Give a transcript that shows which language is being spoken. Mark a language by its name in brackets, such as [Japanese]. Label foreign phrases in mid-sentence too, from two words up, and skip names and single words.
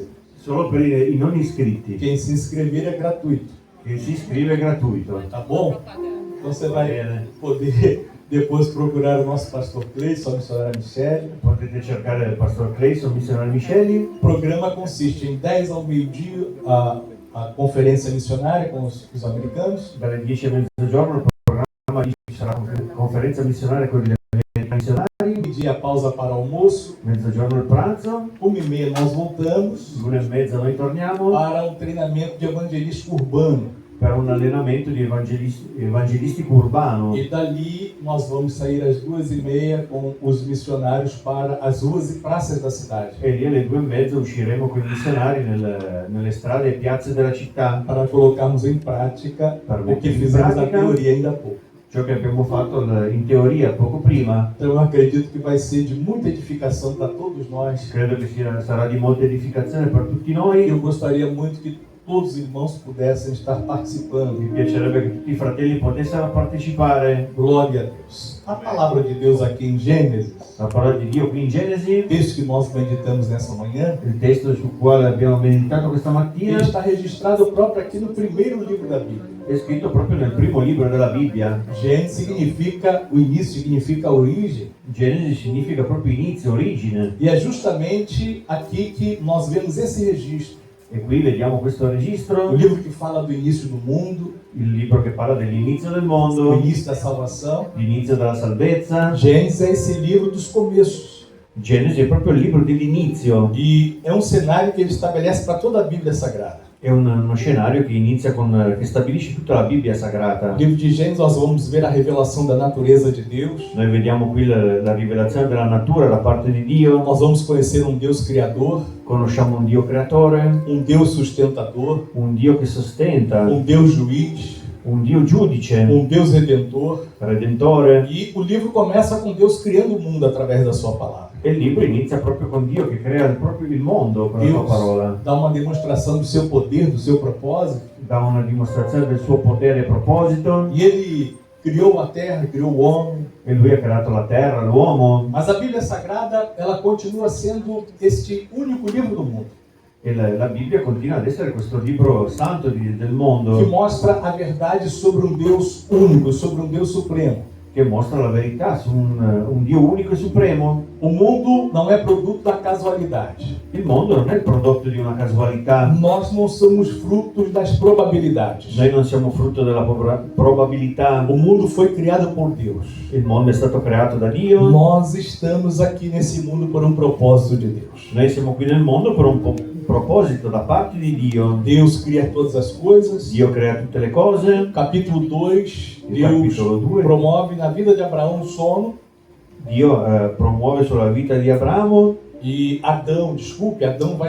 [Italian] Solo per i non iscritti. [Portuguese] Quem se inscrever é gratuito. [Italian] Chi si iscrive è gratuito. [Portuguese] Tá bom? Então você vai [Italian] Bene. [Portuguese] poder depois procurar o nosso pastor Cleiton, a missionária Michele. [Italian] Potete cercare il pastor Clayson, missionario Micheli. [Portuguese] O programa consiste em 10 ao meio-dia a conferência missionária com os americanos. [Italian] Dalle 10 a mezzogiorno il programma ci sarà conferenza missionaria con gli missionari. [Portuguese] Meio-dia a pausa para almoço. [Italian] Mezzogiorno il pranzo. [Portuguese] 1h30 nós voltamos [Italian] 1:30 noi torniamo [Portuguese] para um treinamento de evangelístico urbano. [Italian] per un allenamento di evangelistico urbano. [Portuguese] E dali nós vamos sair às 2h30 com os missionários para as ruas e praças da cidade. [Italian] E lì alle 2:30 usciremo con i missionari nelle strade e piazze della città [Portuguese] Para colocarmos em prática o que fizemos na teoria ainda há pouco. [Italian] ciò che abbiamo fatto in teoria poco prima. [Portuguese] Então eu acredito que vai ser de muita edificação para todos nós. [Italian] Credo che sarà di molta edificazione per tutti noi. [Portuguese] Eu gostaria muito que todos os irmãos pudessem estar participando. [Italian] Mi piacerebbe che tutti i fratelli potessero partecipare. [Portuguese] Glória a Deus. A palavra de Deus aqui em Gênesis, [Italian] La parola di Dio qui in Genesi, [Portuguese] texto que nós meditamos nessa manhã, [Italian] il testo sul quale abbiamo meditato questa [Portuguese] ele [Italian] mattina, [Portuguese] está registrado próprio aqui no primeiro livro da Bíblia. [Italian] è scritto proprio nel primo libro della Bibbia. [Portuguese] Gênesis significa, o início significa a origem. [Italian] Genesi significa proprio inizio, origine. [Portuguese] E é justamente aqui que nós vemos esse registro. [Italian] E qui vediamo questo [Portuguese] O [Italian] registro, [Portuguese] livro que fala do início do mundo, [Italian] il libro che parla dell'inizio del [Portuguese] o [Italian] mondo, [Portuguese] início da salvação. [Italian] l'inizio della salvezza. [Portuguese] Gênesis é esse livro dos começos. [Italian] Genesi è proprio il libro dell'inizio, [Portuguese] E é um cenário que ele estabelece para toda a Bíblia Sagrada. [Italian] è uno scenario che inizia che stabilisce tutta la Bibbia [Portuguese] No [Italian] sagrata. [Portuguese] livro de Gênesis nós vamos ver a revelação da natureza de Deus. [Italian] Noi vediamo qui la rivelazione della natura da parte di Dio, [Portuguese] Nós vamos conhecer um Deus criador, [Italian] conosciamo un Dio creatore, [Portuguese] um Deus sustentador, [Italian] un Dio che sostenta, [Portuguese] um Deus juiz, [Italian] un Dio giudice, [Portuguese] um Deus redentor. [Italian] redentore. [Portuguese] E o livro começa com Deus criando o mundo através da sua palavra. [Italian] E il libro inizia proprio con Dio che crea proprio il mondo con la sua [Portuguese] Deus [Italian] parola, [Portuguese] dá uma demonstração do seu poder, do seu propósito. [Italian] dà una dimostrazione del suo potere e proposito, [Portuguese] E ele criou a terra, criou o homem. [Italian] e lui ha creato la terra, l'uomo, [Portuguese] Mas a Bíblia Sagrada, ela continua sendo este único livro do mundo, [Italian] e la Bibbia continua ad essere questo libro santo del [Portuguese] que [Italian] mondo [Portuguese] mostra a verdade sobre um Deus único, sobre um Deus supremo. [Italian] che mostra la verità su un Dio unico e supremo. [Portuguese] O mundo não é produto da casualidade. [Italian] Il mondo non è il prodotto di una casualità, [Portuguese] Nós não somos frutos das probabilidades. [Italian] noi non siamo frutto della probabilità, [Portuguese] O mundo foi criado por Deus. [Italian] il mondo è stato creato da Dio, [Portuguese] Nós estamos aqui nesse mundo por um propósito de Deus. [Italian] noi siamo qui nel mondo per un proposito da parte di Dio. [Portuguese] Deus cria todas as coisas. [Italian] Dio crea tutte le cose. [Portuguese] Capítulo 2, [Italian] Il [Portuguese] Deus [Italian] capitolo 2. [Portuguese] promove na vida de Abraão um sono. [Italian] Dio promuove sulla vita di Abramo. [Portuguese] E Adão vai